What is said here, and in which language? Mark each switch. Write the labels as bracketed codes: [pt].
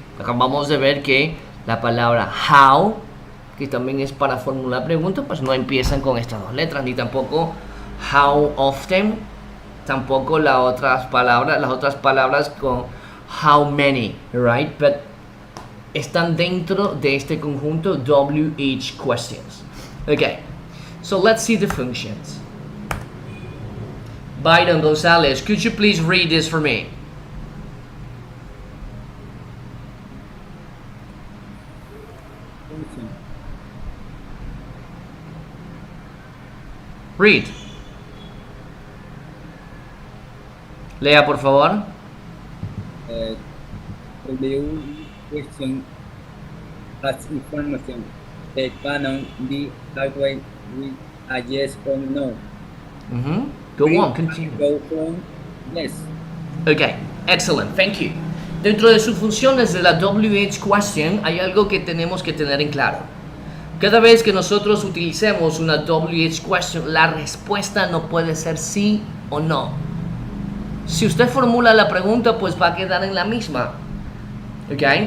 [es] Acabamos de ver que la palabra how, que también es para formular preguntas, pues no empiezan con estas dos letras, ni tampoco how often, tampoco las otras palabras con how many, right? But están dentro de este conjunto WH questions. [en] Okay, so let's see the functions. Byron Gonzalez, could you please read this for me? Read. [es] Lea, por favor. [en] W question as information that cannot be always with a yes or no. Go on, continue. Go on, yes. Okay, excellent, thank you. [es] Dentro de sus funciones de la WH question hay algo que tenemos que tener en claro. Cada vez que nosotros utilicemos una WH question, la respuesta no puede ser sí o no. Si usted formula la pregunta, pues va a quedar en la misma. ¿Ok?